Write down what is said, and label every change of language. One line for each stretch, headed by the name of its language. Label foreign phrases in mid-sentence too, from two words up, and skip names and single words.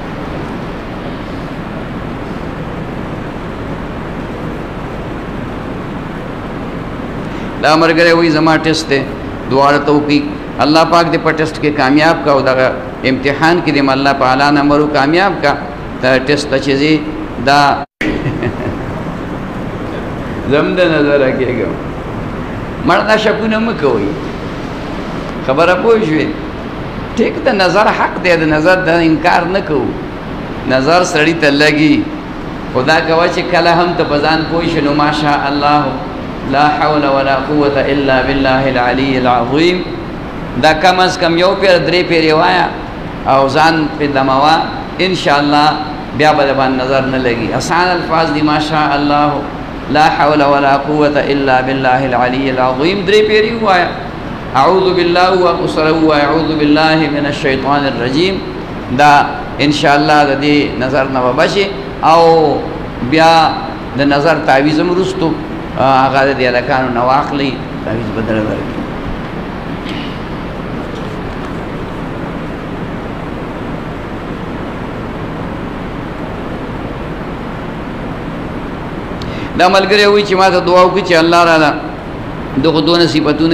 Pashto: دا ملګری وایي زما ټیسټ دی دعا راته وکړي الله پاک دې په ټیسټ کې کامیاب کا او دغه امتحان کې دې الله په اعلی نمبرو کامیاب کا دا ټیسټ ته چې ځي دا زم د نظره کېږم مړه دا شکونه مه کوئ خبره پوه شوې ټیک د نظر حق دی د نظر د انکار نه کوو نظر سړي ته لګي خدا کوه چې کله هم ته په ځان پوه شې نو
Arabic: ماشاء الله لا حول ولا قوة الا بالله العلي العظيم
Pashto: دا کم از کم 1 پیر 3 پیرې وایه او ځان پې دموه انشاءالله بیا به د باندې نظر نه لګي آسان الفاظ دي
Arabic: ماشاء الله لا حول ولا قوة الا بالله العلي العظيم
Pashto: 3 پیرې وایه
Arabic: اعوذ بالله
Pashto: وسره
Arabic: اعوذ بالله من الشیطان الرجیم
Pashto: دا انشاءالله د دې نظر نه به بچي او بیا د نظر تعویض هم وروستو هغه د هلکانو نه واخلئ تعویض به درله درکړي دا ملګری وایي چې ما ته دعا وکړي چې الله راله دغه